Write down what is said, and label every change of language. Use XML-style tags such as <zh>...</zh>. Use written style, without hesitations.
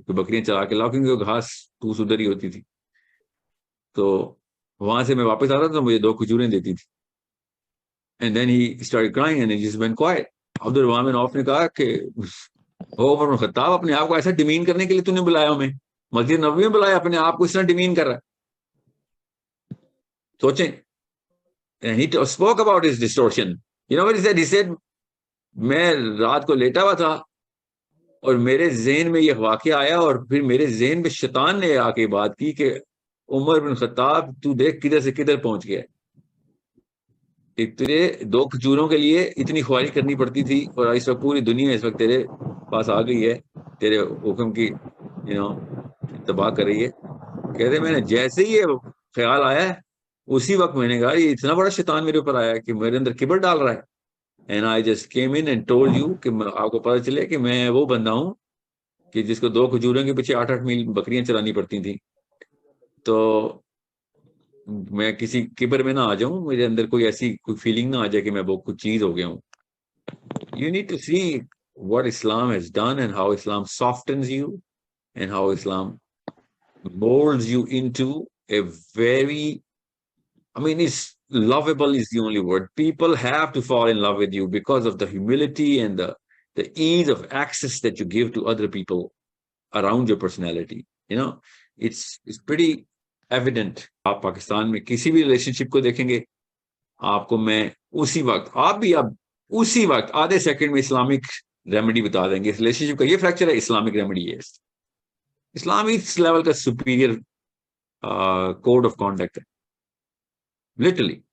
<ur>تو بکریاں چلا کے لاؤ کیونکہ گھاس پھوس ادھر ہی ہوتی تھی. تو وہاں سے میں واپس آتا تھا تو مجھے 2 کھجوریں دیتی تھی.</ur> <en>And then he started crying and he just went quiet.</en> <ur>عبد الرحمن بن عوف نے کہا کہ او عمر بن خطاب، اپنے آپ کو ایسا ڈیمین کرنے کے لیے تو نے بلایا ہمیں، مسجد نبوی میں بلایا، اپنے آپ کو اس طرح ڈیمین کر رہا ہے. سوچیں.</ur> <en>And he spoke about his distortion. You know what he said? He said,</en> <ur>میں رات کو لیٹا ہوا تھا اور میرے ذہن میں یہ واقعہ آیا اور پھر میرے ذہن میں شیطان نے آ کے بات کی کہ عمر بن خطاب تو دیکھ کدھر سے کدھر پہنچ گیا. تجھے 2 کھجوروں کے لیے اتنی خواہش کرنی پڑتی تھی اور اس وقت پوری دنیا اس وقت تیرے پاس آ گئی ہے، تیرے حکم کی تباہ کر رہی ہے. کہتے میں نے جیسے ہی یہ خیال آیا ہے اسی وقت میں نے کہا یہ اتنا بڑا شیطان میرے اوپر آیا کہ میرے اندر کبر ڈال رہا ہے.</ur> <en>and I just came in and told you</en> <ur>کہ آپ کو پتہ چلے کہ میں وہ بندہ ہوں کہ جس کو 2 کھجوروں کے پیچھے 8 میل بکریاں چلانی پڑتی تھیں. تو میں کسی کبر میں نہ آ جاؤں، میرے اندر کوئی ایسی کوئی فیلنگ نہ آ جائے کہ میں وہ کچھ چیز ہو گیا ہوں.</ur> <en>You need to see what Islam has done and how Islam softens you and how Islam molds you into a very, I mean, it's lovable is the only word. People have to fall in love with you because of the humility and the ease of access that you give to other people around your personality. It's pretty evident.</en> <ur>آپ پاکستان میں کسی بھی relation شپ کو دیکھیں گے آپ کو میں اسی وقت، آپ بھی اب اسی وقت آدھے سیکنڈ میں اسلامک ریمیڈی بتا دیں گے. ریلیشن شپ کا یہ فریکچر ہے، اسلامک ریمیڈی ہے. اسلام اس لیول کا سپیریئر کوڈ آف کانڈکٹ ہے لٹرلی.</ur>